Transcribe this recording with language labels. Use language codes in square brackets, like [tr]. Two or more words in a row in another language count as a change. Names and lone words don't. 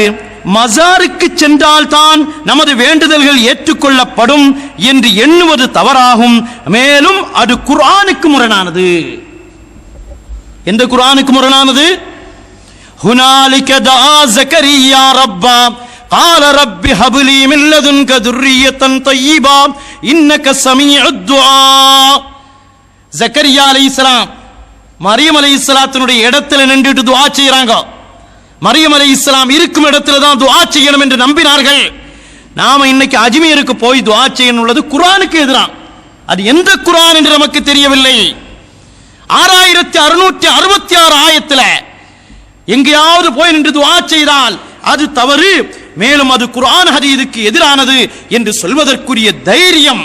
[ta] மஸாருக்கு சென்றால் தான் நமது வேண்டுதல்கள் ஏற்றுக்கொள்ளப்படும் என்று எண்ணுவது தவறாகும். மேலும் அது குர்ஆனுக்கு முரணானது. எந்த குர்ஆனுக்கு முரணானது? [ar] هنالك دعا زكريا ربه قال رب هب لي من لدنك ذرية طيبة إنك سميع الدعاء. [ta] ஜக்கரியா அலைஹிஸ்ஸலாம் மரியம் அலைஹிஸ்ஸலாத்தினுடைய இடத்துல நின்றுட்டு துஆ செய்றாங்க. மரியம் அலைஹிஸ்ஸலாம் இருக்கும் இடத்துல தான் துஆ செய்யணும் என்று நம்பினார்கள். நாம இன்னைக்கு அஜ்மீருக்கு போய் துஆ செய்யணும் உள்ளது குர்ஆனுக்கு எதிராக. அது எந்த குர்ஆன் என்று நமக்கு தெரியவில்லை. 6666 ஆயத்துல எங்கேயாவது போய் நின்று துஆ செய்தால் அது தவறு, மேலும் அது குர்ஆன் ஹதீஸுக்கு எதிரானது என்று சொல்வதற்குரிய தைரியம்.